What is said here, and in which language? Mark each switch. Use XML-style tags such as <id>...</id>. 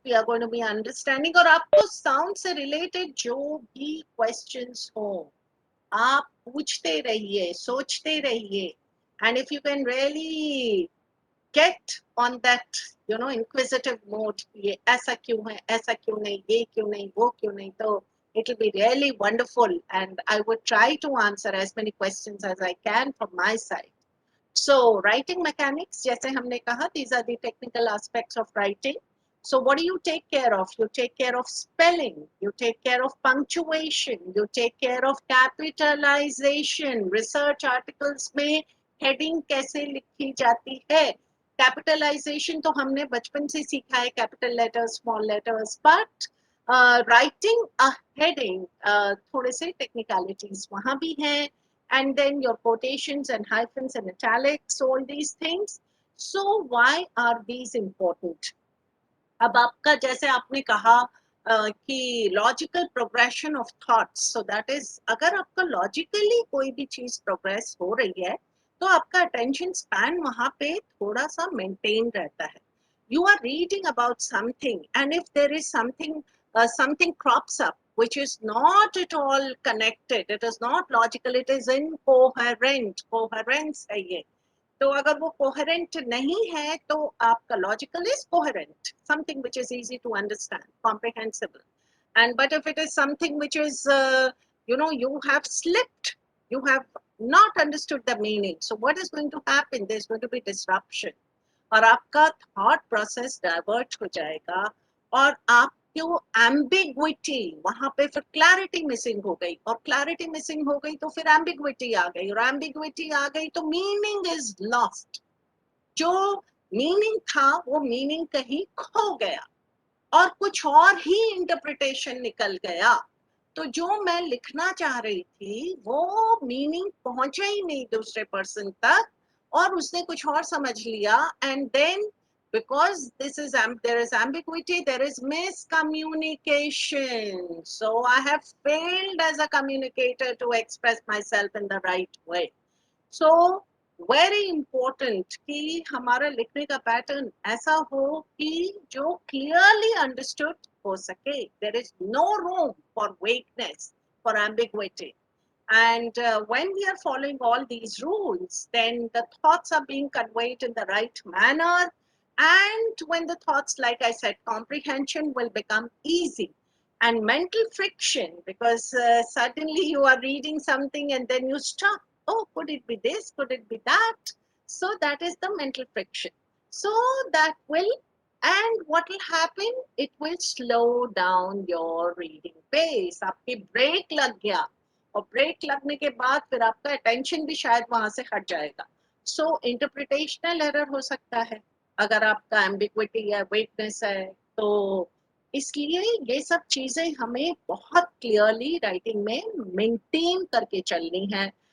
<en>We are going to be understanding,</en> <hi>और आपको</hi> <en>sound</en> <hi>से related जो भी questions हो, आप पूछते रहिए, सोचते रहिए,</hi> <en>and if you can really get on that, you know, inquisitive mode,</en> <hi>ये ऐसा क्यों है, ऐसा क्यों नहीं, ये क्यों नहीं, वो क्यों नहीं, तो</hi> <en>it will be really wonderful, and I would try to answer as many questions as I can from my side. So writing mechanics,</en> <hi>जैसे हमने कहा,</hi> <en>these are the technical aspects of writing. So what do you take care of? You take care of spelling, you take care of punctuation, you take care of capitalization.</en> <hi>Research articles में heading कैसे लिखी जाती है? Capitalization तो हमने बचपन से सीखा है,</hi> <en>capital letters, small letters, but writing a heading,</en> <hi>थोड़े से technicalities वहाँ भी हैं.</hi> <en>And then your quotations and hyphens and italics, all these things. So why are these important?</en> <hi>अब आपका जैसे आपने कहा कि</hi> <en>logical progression of thoughts, so that is,</en> <hi>अगर आपका लॉजिकली कोई भी चीज प्रोग्रेस हो रही है तो आपका अटेंशन स्पैन वहां पे थोड़ा सा मेंटेन रहता है.</hi> <en>you are reading about something, and if there is something something crops up which is not at all connected, it is not logical, it is incoherent,</en> <hi>coherence है ये. तो अगर वो कोहेरेंट नहीं है तो आपका</hi> <en>Logical is coherent, something which is easy to understand, comprehensible. And but if it is something which is you know, you have slipped, you have not understood the meaning, so what is going to happen? There's going to be disruption,</en> <hi>और आपका thought process divert हो जाएगा, और आपको ambiguity, वहां पे फिर clarity missing हो गई, और क्लैरिटी मिसिंग हो गई तो फिर एम्बिग्विटी आ गई, और एम्बिग्विटी आ गई तो</hi> <en>Meaning is lost.</en> <hi>जो मीनिंग था वो मीनिंग कहीं खो गया और कुछ और ही इंटरप्रिटेशन निकल गया. तो जो मैं लिखना चाह रही थी वो मीनिंग पहुंचा ही नहीं दूसरे पर्सन तक, और उसने कुछ और समझ लिया.</hi> <en>And then because this is there is ambiguity, there is miscommunication, so I have failed as a communicator to express myself in the right way. So very important</en> <hi>कि हमारा लिखने का पैटर्न ऐसा हो कि जो</hi> <en>clearly understood</en> <hi>हो सके.</hi> <en>There is no room for vagueness, for ambiguity. And when we are following all these rules, then the thoughts are being conveyed in the right manner, And when the thoughts, like I said, comprehension will become easy. And mental friction, because suddenly you are reading something and then you stop. Oh, could it be this? Could it be that? So that is the mental friction. So that will, and what will happen? It will slow down your reading pace.</en> <hi>आपकी break लग गया, और break लगने के बाद फिर आपका attention भी शायद वहां से हट जाएगा. सो इंटरप्रिटेशनल एरर हो सकता है अगर आपका एम्बिग्विटी या वीकनेस है. तो इसलिए ये सब चीजें हमें बहुत क्लियरली राइटिंग में मेंटेन करके चलनी है.</hi>